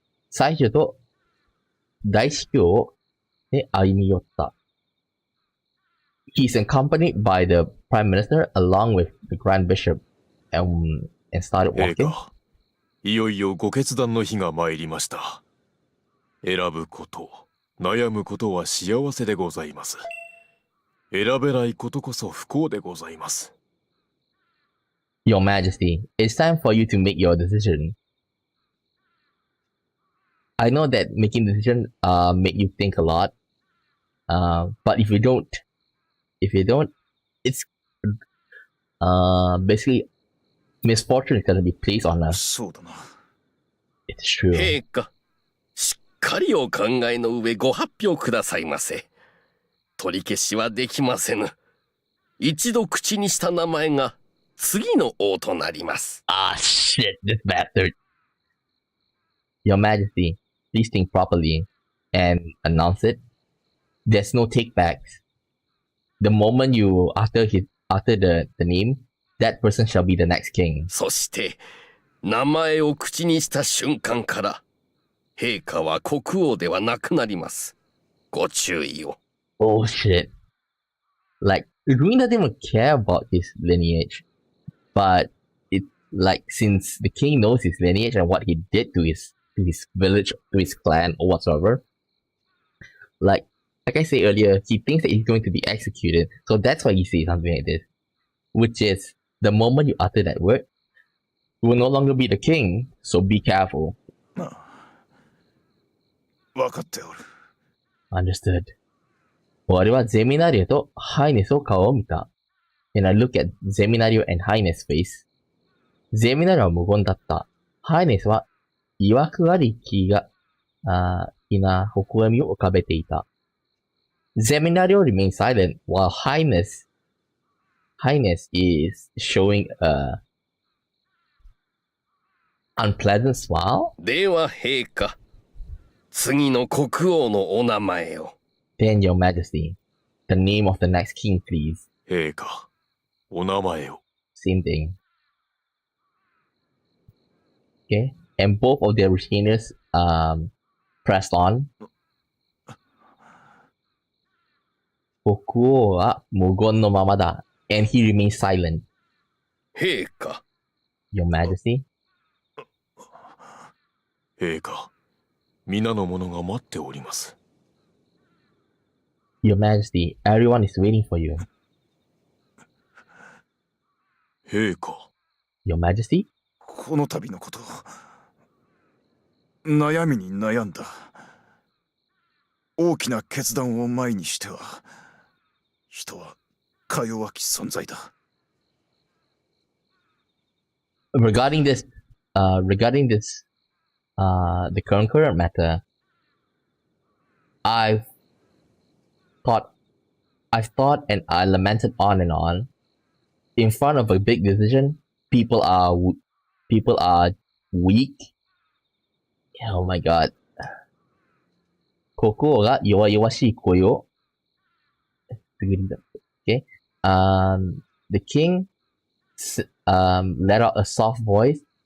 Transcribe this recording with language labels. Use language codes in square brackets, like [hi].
[ja] 最初と大司教で歩み寄った。 [en] He's accompanied by the prime minister along with the grand bishop and started [ja] 陛 [en] walking. [ja] 下、いよいよご決断の日が参りました。選ぶこと、悩むことは幸せでございます。選べないことこそ不幸でございます。 [en] Your Majesty, it's time for you to make your decision. I know that making decisions make you think a lot. But if you don't, it's basically misfortune is gonna be placed on us. [ja] そうだな。 [en] It's true. [ja] 陛下、しっかりお考えの上ご発表くださいませ。取り消しはできませぬ。一度口にした名前が次の王となります。 [en] Ah, shit, this bastard. Your Majesty, please think properly and announce it. There's no takebacks. The moment you utter the name, that person shall be the next king. [ja] そして名前を口にした瞬間から陛下は国王ではなくなります。ご注意を。 [en] Oh shit. Like, Ruin doesn't even care about his lineage. But it's like since the king knows his lineage and what he did to his to his village, to his clan, or whatsoever. Like I said earlier, he thinks that he's going to be executed, so that's why he says something like this. Which is, the moment you utter that word, you will no longer be the king, so be careful. [ja] 分かっておる。 [en] Understood. [ja] 俺はゼミナリオとハイネスを顔を見た。 [en] And I look at ゼミナリオ and ハイネス face. [ja] ゼミナリオは無言だった。ハイネスは、曰くあり気が、気な微笑みを浮かべていた。 [en] ゼミナリオ remained silent while Highness is showing a unpleasant smile. [ja] では陛下、次の国王のお名前を。 [en] Then, Your Majesty, the name of the next king, please. 陛下、お名前を。 Same thing. Okay, and both of their retainers pressed on. [ja] 国王は無言のままだ。 [en] And he remains silent. [ja] 陛下、 [en] Your Majesty. [ja] 陛下、皆の者が待っております。 [en] Your Majesty, everyone is waiting for you. [ja] 陛下、 [en] Your Majesty? [ja] この度のこと、悩みに悩んだ。大きな決断を前にしては、人はか弱き存在だ。 [en] Regarding this, the current matter, I've thought and I lamented on and on. In front of a big decision, people are weak. Oh my god. [ja] 国王が弱々しい声を [en] Okay. The king let out a soft voice.